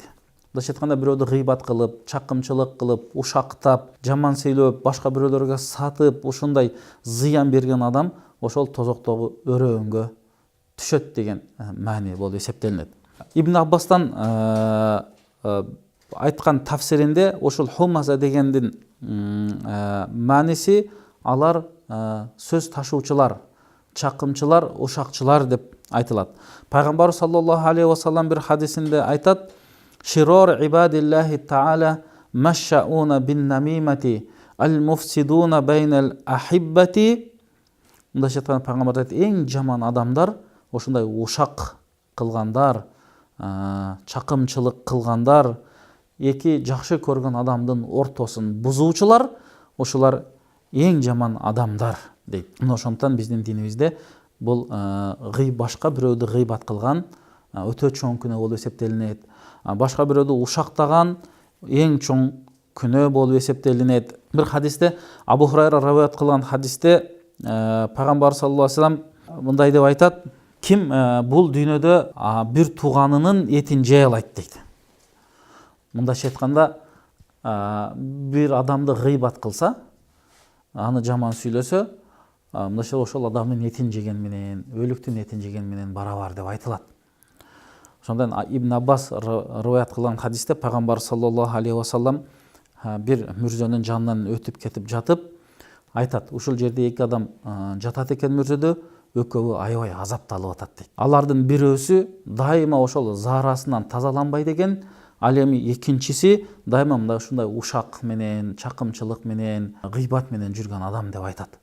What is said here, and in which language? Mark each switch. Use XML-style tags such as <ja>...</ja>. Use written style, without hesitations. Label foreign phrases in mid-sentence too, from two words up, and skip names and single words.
<ky>Былайча айтканда бирөөдү гыйбат кылып, чакымчылык кылып, ушактап, жаман сүйлөп, башка бирөөлөргө сатып, ушундай зыян берген адам ошол тозоктогу өрөөнгө түшөт деген маани болуп эсептелинет. Ибн Аббастан айткан тафсиринде ошол хумаза дегендин мааниси алар сөз ташуучулар, чакымчылар, ушакчылар деп айтылат. Пайгамбар</ky> <ar>صلى الله عليه وسلم</ar> <ky>бир хадисинде айтат:</ky> <ar>شرار عباد الله تعالى المشاؤون بالنميمة المفسدون بين الأحبة.</ar> <ky>Мындайча айтканда пайгамбар айтат: эң жаман адамдар ошундай ушак кылгандар, чакымчылык кылгандар, эки жакшы көргөн адамдын ортосун бузуучулар, ошолар эң жаман адамдар дейт. Ошондуктан биздин динибизде бул башка бирөөдү гыйбат кылган өтө чоң күнөө болуп эсептелинет. Башка бирөөдү ушактаган эң чоң күнөө болуп эсептелинет. Бир хадисте, Абу Хурайра раваят кылган хадисте пайгамбар</ky> <ar>صلى الله عليه وسلم</ar> <ky>мындай деп айтат: ким бул дүйнөдө бир тууганынын этин жей алат дейт. Мындайча айтканда, бир адамды гыйбат кылса, аны жаман сүйлөсө, мындайча ошол адамдын этин жеген менен, өлүктүн этин жеген менен барабар деп айтылат. Ошондон Ибн Аббас риваят кылган хадисте пайгамбар</ky> <ar>صلى الله عليه وسلم</ar> <ky>бир мүрзөнүн жанынан өтүп кетип жатып айтат: ушул жерде эки адам жатат экен мүрзөдө, экөөгө аябай азапталып атат дейт. Алардын бирөөсү дайыма ошол заарасынан тазаланбайт экен, ал эми экинчиси дайыма мындай ушундай ушак менен, чакымчылык менен, гыйбат менен жүргөн адам деп айтат.</ky>